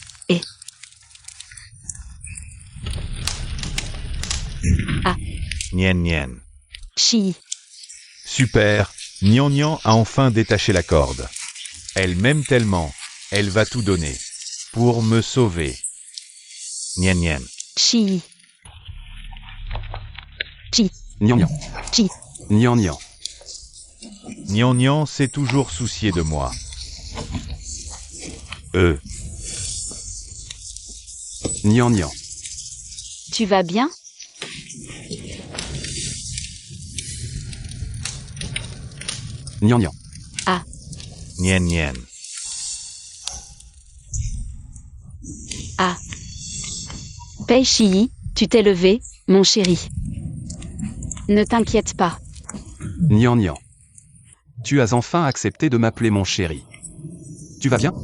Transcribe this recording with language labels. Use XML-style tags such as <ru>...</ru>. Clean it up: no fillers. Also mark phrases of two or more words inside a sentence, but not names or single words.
<fr>Nian. Shiyi, Super, Nian a enfin détaché la corde. Elle m'aime tellement, elle va tout donner. Pour me sauver. Nian. Shiyi. Nian. Chi. Nian. Nian s'est toujours soucié de moi. Nian. Tu vas bien? Nian. Nien Nien. Ah. Pei Shi, tu t'es levé, mon chéri. Ne t'inquiète pas. Nian Nian. Tu as enfin accepté de m'appeler mon chéri. Tu vas bien?</fr>